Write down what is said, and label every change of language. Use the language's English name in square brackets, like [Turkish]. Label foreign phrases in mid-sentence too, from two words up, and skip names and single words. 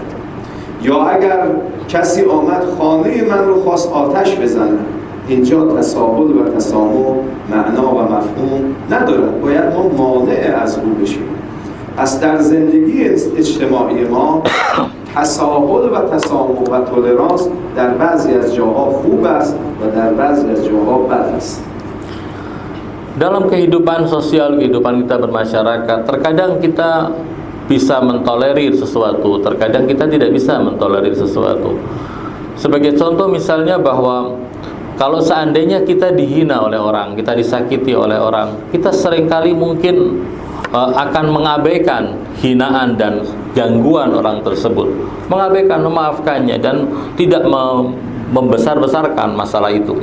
[Persian] یا اگر کسی آمد خانه من رو خواست آتش بزنه، اینجا تساهل و تسامح معنا و مفهوم ندارد. باید ما مانع از او بشیم. پس در زندگی اجتماعی ما تساهل و تسامح و تولرانس در بعضی از جاها خوب است و در بعضی از جاها بد است. [Indonesian] Dalam kehidupan sosial, kehidupan kita bermasyarakat, terkadang kita bisa mentolerir sesuatu, terkadang kita tidak bisa mentolerir sesuatu. Sebagai contoh misalnya bahwa kalau seandainya kita dihina oleh orang, kita disakiti oleh orang, kita seringkali mungkin akan mengabaikan hinaan dan gangguan orang tersebut, mengabaikan, memaafkannya dan tidak membesar-besarkan masalah itu.